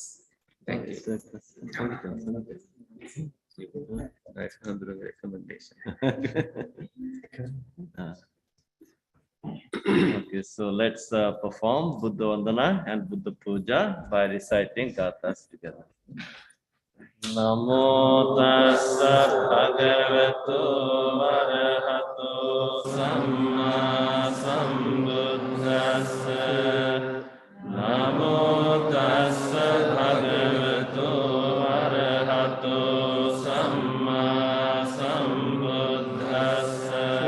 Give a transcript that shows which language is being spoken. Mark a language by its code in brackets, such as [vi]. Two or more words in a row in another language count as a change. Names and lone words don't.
[en] Thank you. Nice recommendation. Okay, so let's perform Buddha Vandana and Buddha Puja by reciting gathas together. [pi] Namo tassa bhagavato arahato samma sambuddhassa. Namo tassa bhagavato arahato samma sambuddhassa.